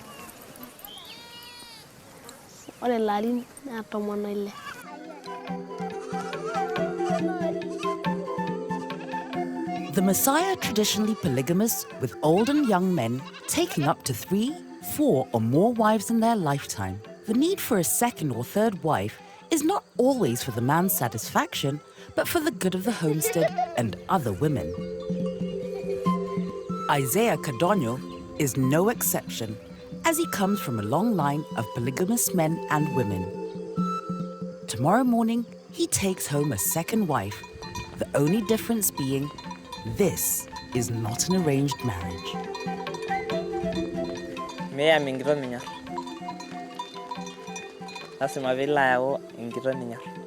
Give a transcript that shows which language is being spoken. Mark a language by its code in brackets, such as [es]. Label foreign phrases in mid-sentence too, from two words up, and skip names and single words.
[mas] Ore ilarin naa 16. [en] The Maasai are traditionally polygamous, with old and young men taking up to 3, 4 or more wives in their lifetime. The need for a second or third wife is not always for the man's satisfaction, but for the good of the homestead and other women. Isaiah Kadono is no exception, as he comes from a long line of polygamous men and women. Tomorrow morning, he takes home a second wife, the only difference being this is not an arranged marriage. [mas] Miyam enkitok minyorr. Lasima piilo ayau enkitok ninyorr.